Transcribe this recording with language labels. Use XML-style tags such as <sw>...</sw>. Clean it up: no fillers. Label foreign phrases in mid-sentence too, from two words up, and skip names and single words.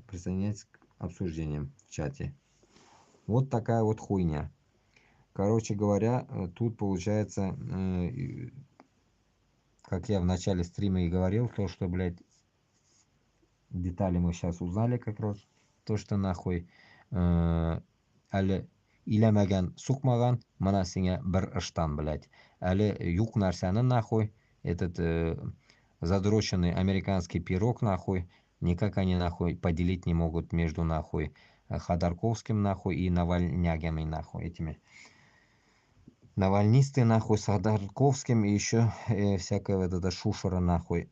<ru>Присоединяйтесь к обсуждениям в чате. Вот такая вот хуйня. Короче говоря, тут получается, как я в начале стрима и говорил, то, что, блядь, детали мы сейчас узнали как раз. То, что нахуй</ru> <tt>әлі иләмәгән сукмаган, мына сиңа бер ыштан, блядь. Әлі юк нәрсәне</tt> <ru>нахуй, этот задроченный американский пирог нахуй, никак они нахуй поделить не могут между нахуй Ходорковским нахуй и Навальнягами нахуй, этими навальнисты нахуй с Ходорковским и еще всякая вот эта шушера нахуй.</ru>